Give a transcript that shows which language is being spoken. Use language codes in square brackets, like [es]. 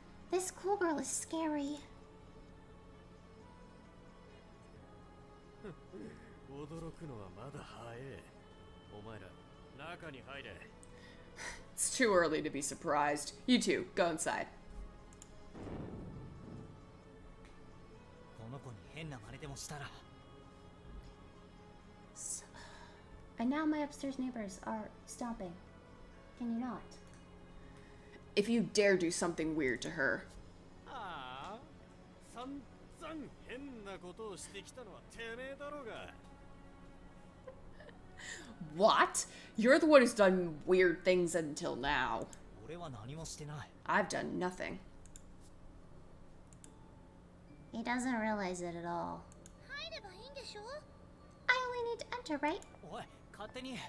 [en] This cool girl is scary. [ja] 驚くのはまだ早い。お前ら中に入れ。 [en] It's too early to be surprised. You two, go inside. [ja] この子に変な真似でもしたら。 [en] And now my upstairs neighbors are stomping. Can you not? If you dare do something weird to her. [ja] ああ、散々変なことをしてきたのはてめえだろうが。 [en] What? You're the one who's done weird things until now. [ja] 俺は何もしてない。 [en] I've done nothing. He doesn't realize it at all. [ja] 入ればいいんでしょ？ [en] I only need to enter, right? [ja] おい、勝手に。